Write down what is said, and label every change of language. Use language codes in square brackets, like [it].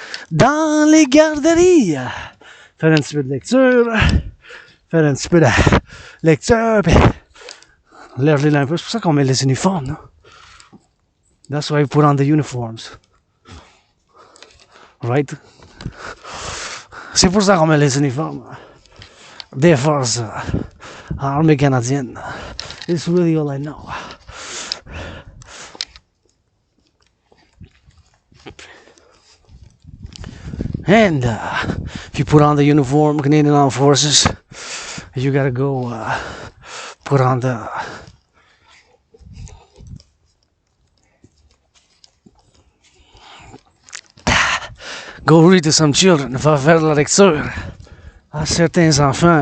[fr] Dans les garderies. Faire un petit peu de lecture. Faire un petit peu de lecture. Puis lire les langues. C'est pour ça qu'on met les uniformes, non? [en] That's why we put on the uniforms. Right? [fr] C'est pour ça qu'on met les uniformes des forces armées canadiennes. [en] It's really all I know. And if you put on the uniform, Canadian Armed Forces, you gotta go put on the go read to some children. [fr] Va faire de la lecture à certains enfants.